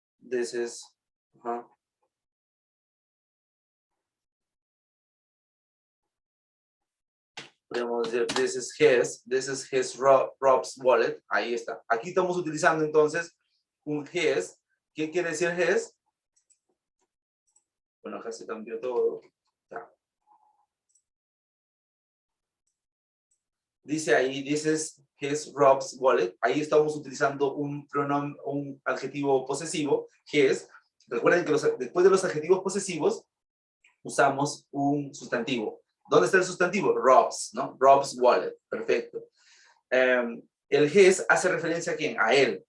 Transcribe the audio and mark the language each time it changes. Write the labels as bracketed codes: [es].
[en] This is, [es] podemos decir, [en] this is his Rob's wallet. [es] Ahí está. Aquí estamos utilizando entonces un his. ¿Qué quiere decir his? Bueno, acá se cambió todo. Ya. Dice ahí, [en] this is his Rob's wallet. [es] Ahí estamos utilizando un pronombre, un adjetivo posesivo, his. Recuerden que después de los adjetivos posesivos usamos un sustantivo. ¿Dónde está el sustantivo? Rob's, ¿no? Rob's wallet. Perfecto. El his hace referencia a quién? A él.